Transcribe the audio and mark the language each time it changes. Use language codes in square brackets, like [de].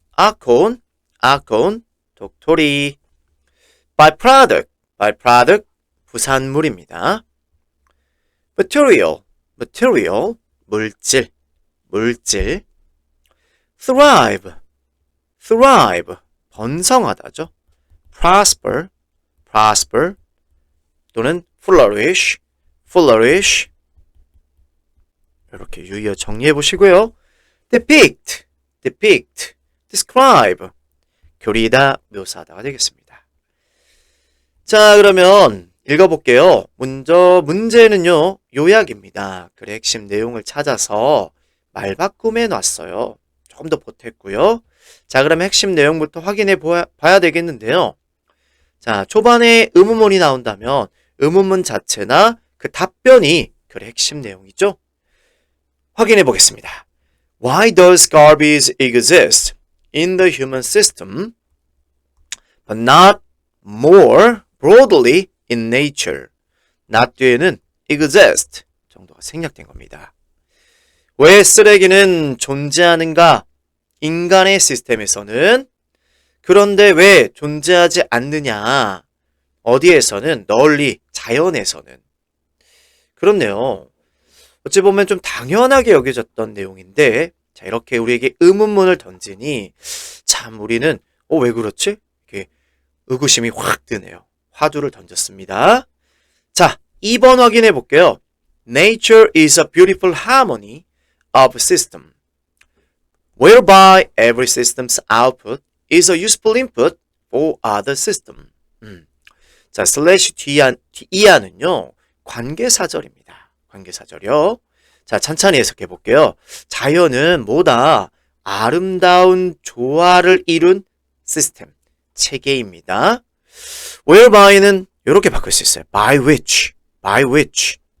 [ko] 아콘, 독토리. byproduct, 부산물입니다. material, 물질. thrive, 번성하다죠. [en] prosper, [ko] 또는 [en] flourish. [ko] 이렇게 유의어 정리해 보시고요. [en] depict, describe, [ko] 교리다, 묘사하다가 되겠습니다. 자, 그러면 읽어볼게요. 먼저 문제는요, 요약입니다. 글의 핵심 내용을 찾아서 말바꿈해 놨어요. 조금 더 보탰고요. 자, 그러면 핵심 내용부터 확인해 봐야 되겠는데요. 자, 초반에 의문문이 나온다면 의문문 자체나 그 답변이 글의 핵심 내용이죠. 확인해 보겠습니다. [en] Why does garbage exist in the human system, but not more broadly in nature? [ko] not 뒤에는 exist 정도가 생략된 겁니다. 왜 쓰레기는 존재하는가? 인간의 시스템에서는. 그런데 왜 존재하지 않느냐? 어디에서는? 널리, 자연에서는. 그렇네요. 어찌 보면 좀 당연하게 여겨졌던 내용인데, 자, 이렇게 우리에게 의문문을 던지니 참 우리는 왜 그렇지? 이렇게 의구심이 확 드네요. 화두를 던졌습니다. 자, 2번 확인해 볼게요. [en] Nature is a beautiful harmony of system, whereby every system's output is a useful input for other system. [ko] 자, 슬래시 이하는요, 관계사절입니다. 관계사절이요. 자, 찬찬히 해석해 볼게요. 자연은 뭐다? 아름다운 조화를 이룬 시스템, 체계입니다. whereby는 이렇게 바꿀 수 있어요. [en] by which.